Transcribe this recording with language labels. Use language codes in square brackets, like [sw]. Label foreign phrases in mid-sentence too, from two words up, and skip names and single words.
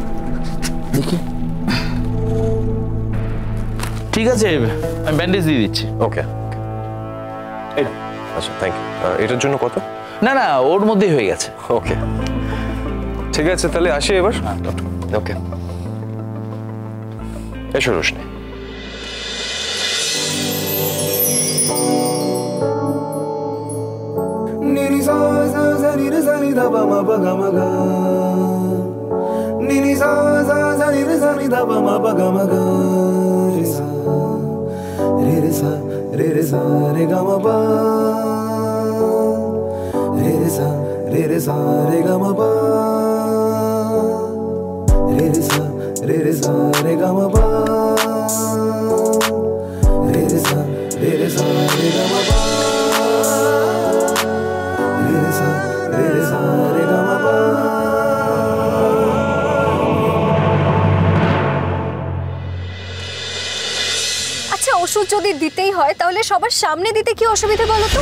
[bn] দেখি। ঠিক আছে, আমি ব্যান্ডেজ দিয়ে দিচ্ছি। ওকে আচ্ছা, [en] thank you. [bn] এটার জন্য কত? না না, ওর মধ্যেই হয়ে গেছে। ওকে ঠিক আছে, তাহলে আসি এবার। ওকে, এসো রোশনি। Nini sa sa sa ni re sa ni da ba ma ba ga ma ga. Nini sa sa sa ni re sa ni da ba ma ba ga ma ga. Re sa re sa re ga ma ba. Re sa re ga ma ba. Re sa re ga ma ba. Re sa re ga ma ba. আচ্ছা, ওষুধ যদি দিতেই হয় তাহলে সবার সামনে দিতে কি অসুবিধা বলো তো?